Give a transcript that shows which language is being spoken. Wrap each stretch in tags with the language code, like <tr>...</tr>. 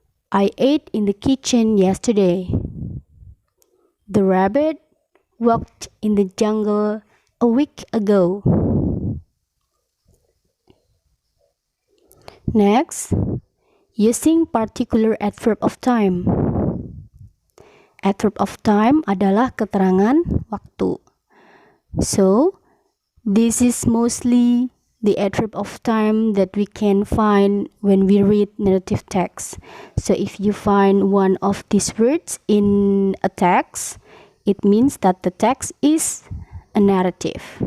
<en>I ate in the kitchen yesterday. The rabbit walked in the jungle a week ago. Next, using particular adverb of time.</en> <id>Adverb of time adalah keterangan waktu.</id> <en>So, this is mostly the adverb of time that we can find when we read narrative text. So, if you find one of these words in a text, it means that the text is a narrative.</en>